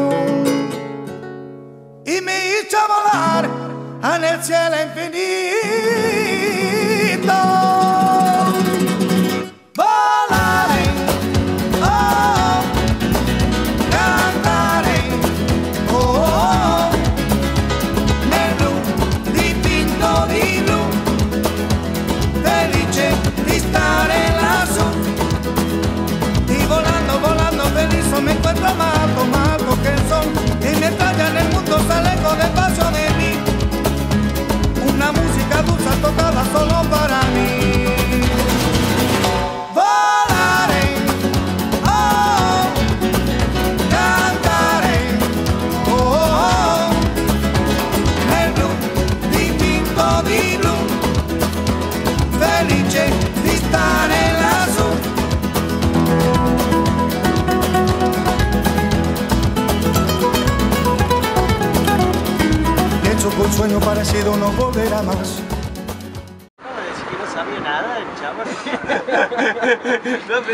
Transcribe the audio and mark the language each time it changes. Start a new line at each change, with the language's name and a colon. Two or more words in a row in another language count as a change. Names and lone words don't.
Spanish: Y me hizo en el cielo infinito. Volaré, oh, cantaré,
Italian: oh, nel blu dipinto di blu, felice di stare lassù.
Spanish: Y volando, volando feliz me encuentro más alto que el sol. Y mientras ya en el mundo sale con espacio de mí, una música dulce tocada solo para mí. Volaré, oh, cantaré,
Italian: oh, nel blu dipinto di blu, felice di stare lassù.
Spanish: Pienso que un sueño parecido no volverá más. Acaba de decir que no sabía nada el chaval. No, pero